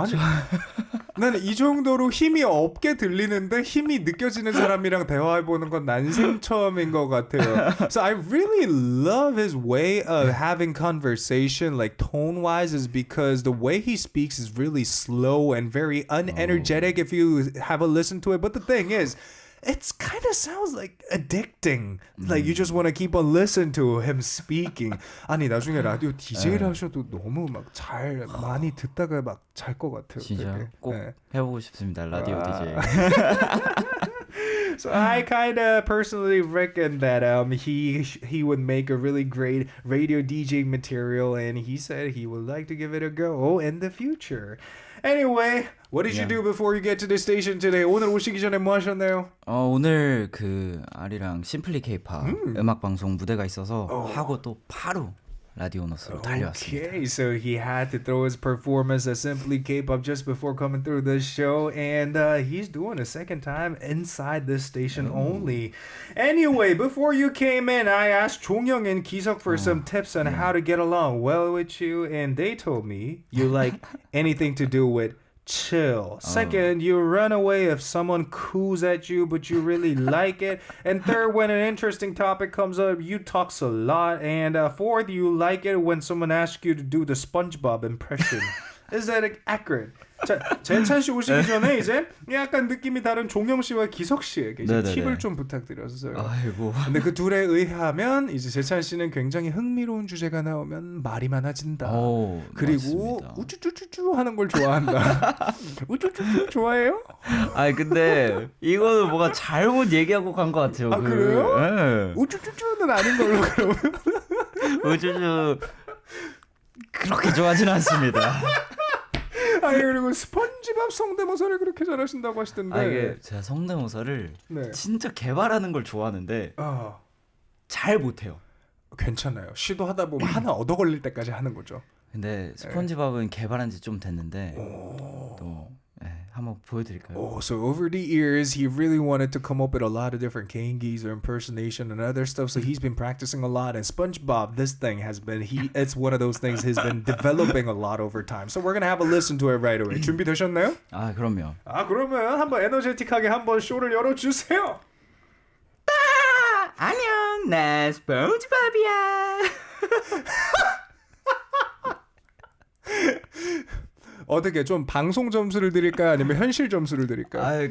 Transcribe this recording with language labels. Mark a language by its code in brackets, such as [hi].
[ko] 아니 나는 이 정도로 힘이 없게 들리는데 힘이 느껴지는 사람이랑 대화해보는 건 난생 처음인 것 같아요. [en] So I really love his way of having conversation, like tone-wise, is because the way he speaks is really slow and very unenergetic if you have a listen to it. But the thing is, it kind of sounds like addicting. Like you just want to keep on listening to him speaking. [ko] 아니 나중에 라디오 DJ를 하셔도 너무 막 잘 많이 듣다가 막 잘 것 같아요. 진짜 꼭 해보고 싶습니다. 라디오 DJ. [en] So I kind of personally reckon that he would make a really great radio DJ material, and he said he would like to give it a go in the future. Anyway, what did you do before you get to the station today? [ko] 오늘 오시기 전에 뭐 하셨나요? 오늘 그 아리랑 심플리 K-Pop 음악 방송 무대가 있어서 하고 또 바로 라디온 우스로 달려왔습니다. [en] Okay, so he had to throw his performance at Simply K-Pop just before coming through the show, and he's doing a second time inside this station only. Anyway, before you came in, I asked 종영 and Kiseok for some tips on how to get along well with you, and they told me you like anything to do with chill. Second, you run away if someone coos at you, but you really like it. And third, when an interesting topic comes up, you talk a lot. And fourth, you like it when someone asks you to do the SpongeBob impression. Is that accurate? [ko] 자, 재찬 씨 오시기 전에 이제 약간 느낌이 다른 종영 씨와 기석 씨에게 이제 팁을 좀 부탁드렸어요. 아이고. 근데 그 둘에 의하면 이제 재찬 씨는 굉장히 흥미로운 주제가 나오면 말이 많아진다. 그리고 맞습니다. 우쭈쭈쭈쭈 하는 걸 좋아한다. 우쭈쭈쭈 좋아해요? 아니 근데 이거는 뭐가 잘못 얘기하고 간 것 같아요. 아 그래요? 네. 우쭈쭈쭈는 아닌 걸로 그러면. 우쭈쭈 그렇게 좋아하진 않습니다. 아니 그리고 스펀지밥 성대모사를 그렇게 잘하신다고 하시던데. 이게 제가 성대모사를 네. 진짜 개발하는 걸 좋아하는데 잘 못해요. 괜찮아요. 시도하다 보면 하나 얻어 걸릴 때까지 하는 거죠. 근데 스펀지밥은 개발한 지 좀 됐는데 또 한번 보여드릴까요? [en] So over the years, he really wanted to come up with a lot of different 개인기s or impersonation and other stuff. So he's been practicing a lot. And SpongeBob, this thing has been, it's one of those things he's been developing a lot over time. So we're going to have a listen to it right away. [ko] 준비되셨나요? 아, 그럼요. 그러면 한번 에너제틱하게 한번 쇼를 열어주세요. 안녕, 나 스펀지밥이야. 어떻게 좀 방송 점수를 드릴까요? 아니면 현실 점수를 드릴까요?